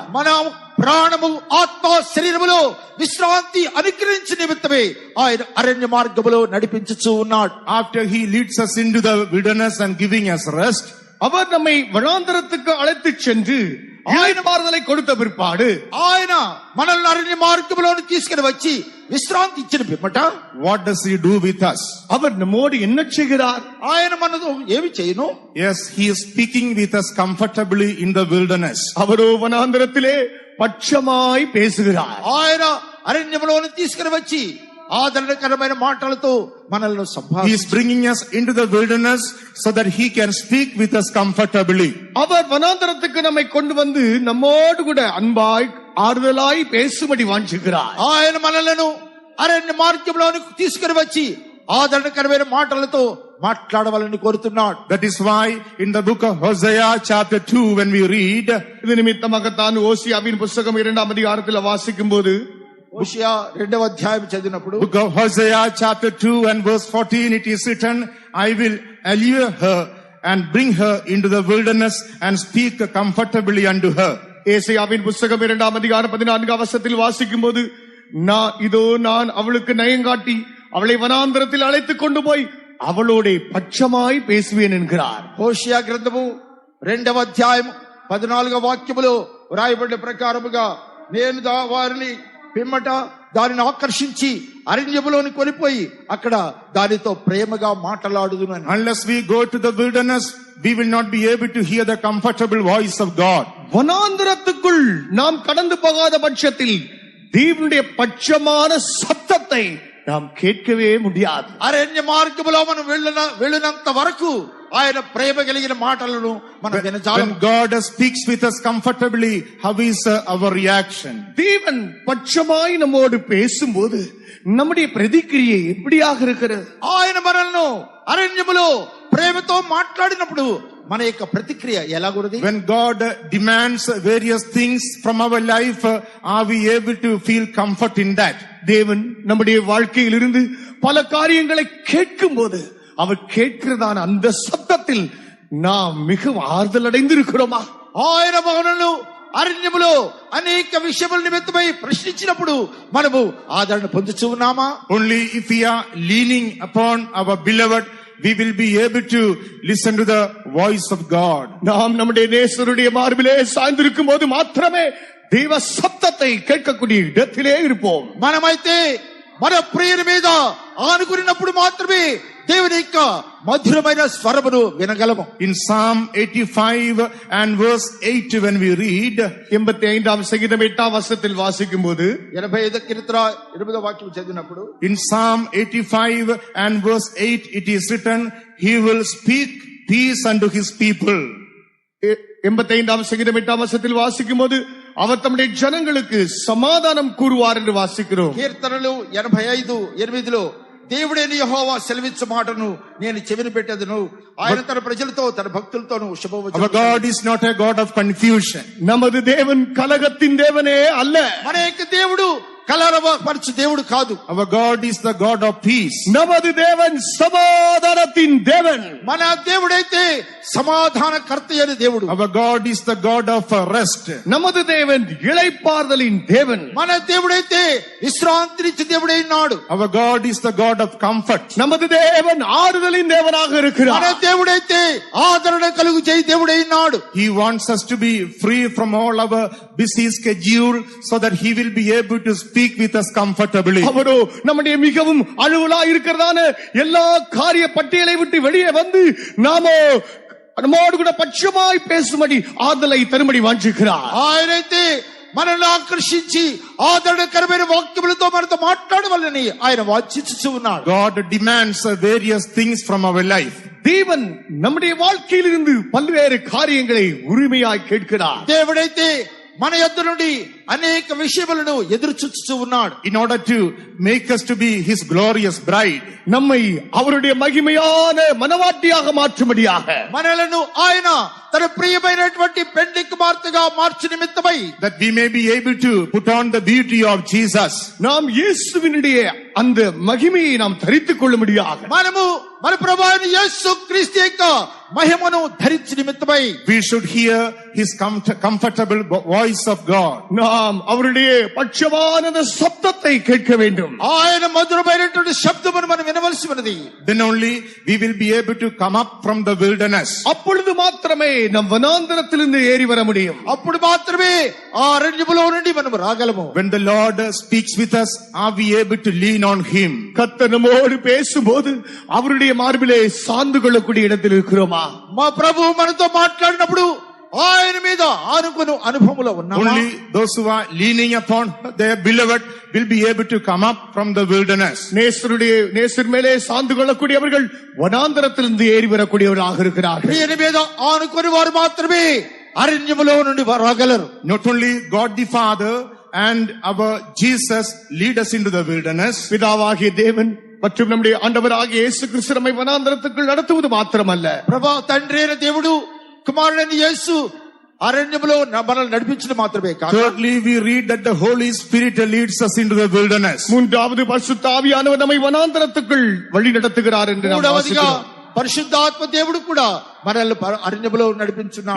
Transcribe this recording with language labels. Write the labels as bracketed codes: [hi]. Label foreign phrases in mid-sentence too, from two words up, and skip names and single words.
[te] మన ప్రాణము, ఆత్మ, శరీరములో విశ్రాంతి అనుగ్రహించిన నిమిత్తమే ఆయన అరణ్య మార్గములో నడిపించుచూ ఉన్నాడు. [en] After he leads us into the wilderness and giving us rest, [ta] அவர் நம்மை வனாந்தரத்துக்கு அழைத்துச் சென்று இளைப்பாறுதலை கொடுத்த பிற்பாடு [te] ఆయన మనల్ని అరణ్య మార్గంలోని తీసుకుని వచ్చి విశ్రాంతి ఇచ్చిన పిమ్మట [en] what does he do with us? [ta] அவர் நம்மோடு என்ன செய்கிறார்? [te] ఆయన మనతో ఏమి చేయను? [en] Yes, he is speaking with us comfortably in the wilderness. [ta] அவரோ வனாந்தரத்திலே பட்சமாய் பேசுகிறார். [te] ఆయన అరణ్యంలోని తీసుకుని వచ్చి ఆదరణకరమైన మాటలతో మనల్ని [en] He is bringing us into the wilderness so that he can speak with us comfortably. [ta] அவர் வனாந்தரத்துக்கு நம்மை கொண்டு வந்து நம்மோடு கூட அன்பாய் ஆறுதலாய் பேசும்படி வாஞ்சிக்கிறார். [te] ఆయన మనలను అరణ్య మార్గంలోనికి తీసుకుని వచ్చి ఆదరణకరమైన మాటలతో మాట్లాడవాలని కోరుతున్నాడు. [en] That is why in the book of Hosea chapter 2 when we read, [ta] இது நிமித்தமாகத்தான் ஓசியாவின் புத்தகம் 2ஆம் அதிகாரத்தில் வாசிக்கும் போது [te] హోషేయ 2వ అధ్యాయం చదివినప్పుడు [en] book of Hosea chapter 2 and verse 14 it is written, I will allure her and bring her into the wilderness and speak comfortably unto her. [ta] ஏசாயாவின் புத்தகம் 2ஆம் அதிகாரம் 14ஆம் வசனத்தில் வாசிக்கும் போது, நான் அவளுக்கு நயங்காட்டி அவளை வனாந்தரத்தில் அழைத்துக் கொண்டு போய் அவளோட பட்சமாய் பேசுவேன் என்கிறார். [te] హోషేయ గ్రంథము 2వ అధ్యాయం 14వ వాక్యములో వ్రాయబడిన ప్రకారముగా నేను వారిని పిమ్మట దానిని ఆకర్షించి అరణ్యములోని కొనిపోయి అక్కడ దానితో ప్రేమగా మాట్లాడుదును. [en] Unless we go to the wilderness, we will not be able to hear the comfortable voice of God. [ta] வனாந்தரத்துக்குள் நாம் கடந்து போகாத பட்சத்தில் தேவனுடைய பட்சமான சத்தத்தை நாம் கேட்கவே முடியாது. [te] అరణ్య మార్గములో మనం వెళ్ళినంత వరకు ఆయన ప్రేమ కలిగిన మాటలను మనం వినజాలం. [en] When God speaks with us comfortably, how is our reaction? [ta] தேவன் பட்சமாய் நம்மோடு பேசும்போது நம்முடைய பிரதிக்ரியை எப்படியாக இருக்கிறது? [te] ఆయన మనల్ని అరణ్యములో ప్రేమతో మాట్లాడినప్పుడు మన యొక్క ప్రతిక్రియ ఎలాగున్నది? [en] When God demands various things from our life, are we able to feel comfort in that? [ta] தேவன் நம்முடைய வாழ்க்கையில் இருந்து பல காரியங்களை கேட்கும் போது அவர் கேட்கிறதான அந்த சத்தத்தில் நாம் மிகவும் ஆறுதல் அடைந்திருக்கிறோமா? [te] ఆయన మనల్ని అరణ్యములో అనేక విషయముల నిమిత్తమై ప్రశ్నించినప్పుడు మనము ఆదరణ పొందుచూ ఉన్నామా? [en] Only if we are leaning upon our beloved, we will be able to listen to the voice of God. [ta] நாம் நம்முடைய நேசருடைய மார்பிலே சாய்ந்திருக்கும் போது மாத்திரமே தேவ சத்தத்தை கேட்கக்கூடிய இடத்திலே இருப்போம். [te] మనమైతే మన ప్రియుని మీద ఆనుకున్నప్పుడు మాత్రమే దేవుని యొక్క మధురమైన స్వరమును వినగలము. [en] In Psalm 85 and verse 8 when we read, [ta] 85ஆம் சங்கீதம் 8ஆம் வசனத்தில் வாசிக்கும் போது [te] 85 కీర్తన 8వ వాక్యం చదివినప్పుడు [en] in Psalm 85 and verse 8 it is written, he will speak peace unto his people. [ta] 85ஆம் சங்கீதம் 8ஆம் வசனத்தில் வாசிக்கும் போது அவர் தம்முடைய ஜனங்களுக்கு சமாதானம் கூறுவார் என்று வாசிக்கிறோம். [te] కీర్తనలు 85:8లో దేవుడైన యెహోవా సెలవిచ్చు మాటను నేను చెవిని పెట్టెదను, ఆయన తన ప్రజలతో తన భక్తులతోను శుభవచనం. [en] Our God is not a God of confusion. [ta] நமது தேவன் கலகத்தின் தேவனே அல்ல. [te] మన యొక్క దేవుడు కలరవపరచు దేవుడు కాదు. [en] Our God is the God of peace. [ta] நமது தேவன் சமாதானத்தின் தேவன். [te] మన దేవుడైతే సమాధానకర్త అయిన దేవుడు. [en] Our God is the God of rest. [ta] நமது தேவன் இளைப்பாறுதலின் தேவன். [te] మన దేవుడైతే విశ్రాంతినిచ్చే దేవుడైనాడు. [en] Our God is the God of comfort. [ta] நமது தேவன் ஆறுதலின் தேவனாக இருக்கிறார். [te] మన దేవుడైతే ఆదరణ కలుగు చేయి దేవుడైనాడు. [en] He wants us to be free from all our busy schedule so that he will be able to speak with us comfortably. [ta] அவரோ நம்முடைய மிகவும் அலுவலா இருக்கிறதான எல்லா காரிய பட்டியலை விட்டு வெளியே வந்து நாமோ நம்மோடு கூட பட்சமாய் பேசும்படி ஆதலை தரும்படி வாஞ்சிக்கிறார். [te] ఆయనైతే మనల్ని ఆకర్షించి ఆదరణకరమైన వాక్యములతో మనతో మాట్లాడవాలని ఆయన వాంఛించుచూ ఉన్నాడు. [en] God demands various things from our life. [ta] தேவன் நம்முடைய வாழ்க்கையில் இருந்து பல்வேறு காரியங்களை உரிமையாய் கேட்கிறார். [te] దేవుడైతే మన యొద్ద నుండి అనేక విషయములను ఎదురు చూస్తూ ఉన్నాడు. [en] in order to make us to be his glorious bride. [ta] நம்மை அவருடைய மகிமையான மனவாட்டியாக மாற்றும்படியாக [te] మనలను ఆయన తన ప్రియమైనటువంటి పెండ్లి కుమార్తెగా మార్చు నిమిత్తమై [en] that we may be able to put on the beauty of Jesus. [ta] நாம் இயேசுவினுடைய அந்த மகிமையை நாம் தரித்துக் கொள்ளும்படியாக [te] మనము మన ప్రభువైన యేసు క్రీస్తు యొక్క మహిమను ధరించు నిమిత్తమై [en] We should hear his comfortable voice of God. [ta] நாம் அவருடைய பட்சமான சப்தத்தை கேட்க வேண்டும். [te] ఆయన మధురమైనటువంటి శబ్దమును మనం వినవలసి ఉన్నది. [en] Then only we will be able to come up from the wilderness. [ta] அப்பொழுது மாத்திரமே நம் வனாந்தரத்திலிருந்து ஏறி வர முடியும். [te] అప్పుడు మాత్రమే ఆ అరణ్యములో నుండి మనం రాగలము. [en] When the Lord speaks with us, are we able to lean on him? [ta] கர்த்தர் நம்மோடு பேசும்போது அவருடைய மார்பிலே சார்ந்து கொள்ளக்கூடிய இடத்தில் இருக்கிறோமா? [te] మా ప్రభువు మనతో మాట్లాడినప్పుడు ఆయన మీద ఆనుకుని అనుభవములో ఉన్నామా? [en] Only those who are leaning upon their beloved will be able to come up from the wilderness. [ta] நேசர் மேலே சார்ந்து கொள்ளக்கூடியவர்கள் வனாந்தரத்திலிருந்து ஏறி வரக்கூடியவர்களாக இருக்கிறார்கள். [te] ప్రియుని మీద ఆనుకుని వారు మాత్రమే అరణ్యములో నుండి రాగలరు. [en] Not only God the Father and our Jesus lead us into the wilderness. [ta] பிதாவாகிய தேவன் மற்றும் நம்முடைய ஆண்டவராகிய இயேசு கிறிஸ்து நம்மை வனாந்தரத்துக்குள் நடத்துவது மாத்திரமல்ல, [te] ప్రభా తండ్రి అయిన దేవుడు కుమారుడైన యేసు అరణ్యములో మనల్ని నడిపించడం మాత్రమే కాదు. [en] Thirdly, we read that the Holy Spirit leads us into the wilderness. [ta] மூன்றாவது பரிசுத்த ஆவியானவர் நம்மை வனாந்தரத்துக்குள் வழி நடத்துகிறார் என்று நாம் வாசிக்கிறோம். [te] పరిశుద్ధాత్మ దేవుడు కూడా మనల్ని అరణ్యములో నడిపించున్నాడు.